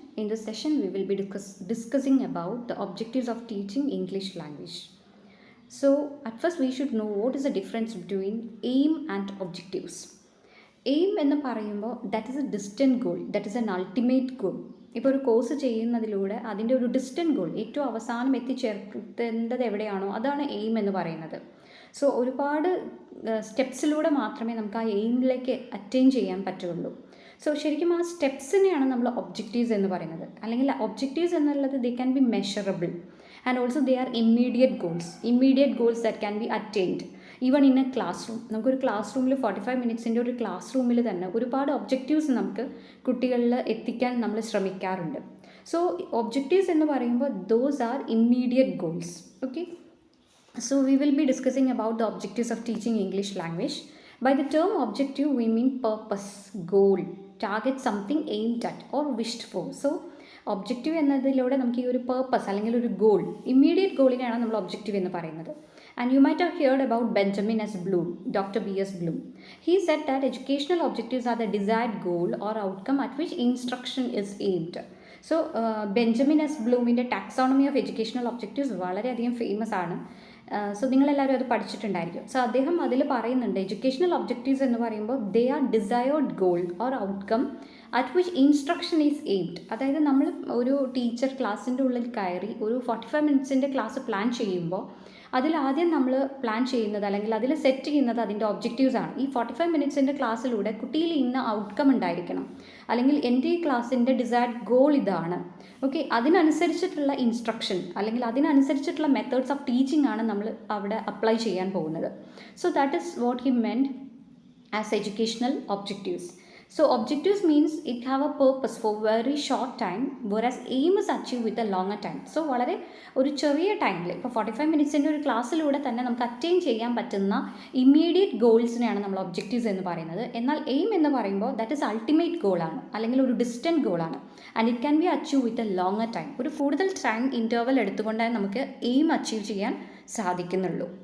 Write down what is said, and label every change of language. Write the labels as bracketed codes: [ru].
[en] In this session, we will be discussing about the objectives of teaching English language. So, at first, we should know what is the difference between aim and objectives. Aim [ml] എന്ന് പറയുമ്പോൾ [en] That is a distant goal, that is an ultimate goal. [ml] ഇപ്പോൾ ഒരു course ചെയ്യുന്നതിലൂടെ അതിൻ്റെ ഒരു distant goal, ഏറ്റവും അവസാനം എത്തിച്ചേർത്തേണ്ടത് എവിടെയാണോ അതാണ് എയിം എന്ന് പറയുന്നത്. സോ ഒരുപാട് സ്റ്റെപ്സിലൂടെ മാത്രമേ നമുക്ക് ആ എയിമിലേക്ക് അറ്റൈൻ ചെയ്യാൻ പറ്റുള്ളൂ. സോ ശരിക്കും ആ സ്റ്റെപ്സിനെയാണ് നമ്മൾ ഒബ്ജക്റ്റീവ്സ് എന്ന് പറയുന്നത്. അല്ലെങ്കിൽ ഒബ്ജക്റ്റീവ്സ് എന്നുള്ളത് [en] They can be measurable and also they are immediate goals that can be attained even in a classroom. [ml] നമുക്കൊരു ക്ലാസ് റൂമിൽ 45 മിനിറ്റ്സിൻ്റെ ഒരു ക്ലാസ് റൂമിൽ തന്നെ ഒരുപാട് ഒബ്ജക്റ്റീവ്സ് നമുക്ക് കുട്ടികളിൽ എത്തിക്കാൻ നമ്മൾ ശ്രമിക്കാറുണ്ട്. [en] so objectives [ml] എന്ന് പറയുമ്പോൾ [en] Those are immediate goals. Okay, so we will be discussing about the objectives of teaching English language. By the term objective, we mean purpose, goal, target, something aimed at or wished for. [ml] So objective എന്നതിലൂടെ നമുക്ക് ഈ ഒരു purpose അല്ലെങ്കിൽ ഒരു goal, immediate ഗോളിനെയാണ് നമ്മൾ objective എന്ന് പറയുന്നത്. [en] And you might have heard about Benjamin S Bloom, doctor B.S. Bloom. He said that educational objectives are the desired goal or outcome at which instruction is aimed. [ml] So Benjamin S ബ്ലൂമിൻ്റെ taxonomy of educational objectives വളരെയധികം famous ആണ്. So നിങ്ങളെല്ലാവരും അത് പഠിച്ചിട്ടുണ്ടായിരിക്കും. So അദ്ദേഹം അതിൽ പറയുന്നുണ്ട്, [en] educational objectives [ml] എന്ന് പറയുമ്പോൾ [en] They are desired goal or outcome at which instruction is aimed. [ml] അതായത് നമ്മൾ ഒരു ടീച്ചർ ക്ലാസ്സിൻ്റെ ഉള്ളിൽ കയറി ഒരു 45 മിനിറ്റ്സിൻ്റെ ക്ലാസ് പ്ലാൻ ചെയ്യുമ്പോൾ അതിലാദ്യം നമ്മൾ പ്ലാൻ ചെയ്യുന്നത് അല്ലെങ്കിൽ അതിൽ സെറ്റ് ചെയ്യുന്നത് അതിൻ്റെ ഒബ്ജക്റ്റീവ്സ് ആണ്. ഈ 45 മിനിറ്റ്സിൻ്റെ ക്ലാസ്സിലൂടെ കുട്ടിയിൽ ഇന്ന ഔട്ട്കം ഉണ്ടായിരിക്കണം, അല്ലെങ്കിൽ എൻ്റെ ഈ ക്ലാസ്സിൻ്റെ ഡിസൈർഡ് ഗോൾ ഇതാണ്. ഓക്കെ, അതിനനുസരിച്ചിട്ടുള്ള ഇൻസ്ട്രക്ഷൻ അല്ലെങ്കിൽ അതിനനുസരിച്ചിട്ടുള്ള മെത്തേഡ്സ് ഓഫ് ടീച്ചിങ് ആണ് നമ്മൾ അവിടെ അപ്ലൈ ചെയ്യാൻ പോകുന്നത്. [en] So that is what he meant as educational objectives. So objectives means it have a purpose for very short time, whereas aim is achieved with a longer time. [ml] So വളരെ ഒരു ചെറിയ ടൈമിൽ, ഇപ്പോൾ 45 മിനിറ്റ്സിൻ്റെ ഒരു ക്ലാസ്സിലൂടെ തന്നെ നമുക്ക് അറ്റൈൻ ചെയ്യാൻ പറ്റുന്ന ഇമ്മീഡിയറ്റ് ഗോൾസിനെയാണ് നമ്മൾ ഒബ്ജക്റ്റീവ്സ് എന്ന് പറയുന്നത്. എന്നാൽ എയിം എന്ന് പറയുമ്പോൾ ദാറ്റ് ഇസ് അൾട്ടിമേറ്റ് ഗോളാണ് അല്ലെങ്കിൽ ഒരു distant ഗോളാണ്. [en] And it can be achieve with a longer time. [ml] ഒരു കൂടുതൽ ടൈം ഇൻ്റർവൽ എടുത്തുകൊണ്ടേ നമുക്ക് എയിം അച്ചീവ് ചെയ്യാൻ സാധിക്കുന്നുള്ളൂ.